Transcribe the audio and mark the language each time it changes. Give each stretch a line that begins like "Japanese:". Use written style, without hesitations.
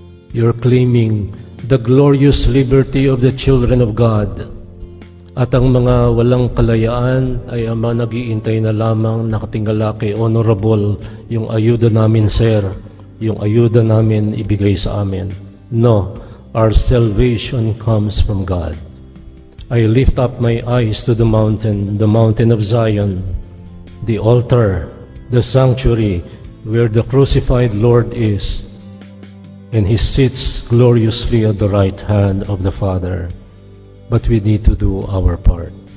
English: You're claiming the glorious liberty of the children of God.
Filipino: At ang mga walang kalayaan ay ang mga nag-iintay na lamang nakatingala kay honorable yung ayuda namin, sir, yung ayuda namin ibigay sa amin.
English: No, our salvation comes from God. I lift up my eyes to the mountain of Zion, the altar, the sanctuary, where the crucified Lord is, and He sits gloriously at the right hand of the Father. But we need to do our part.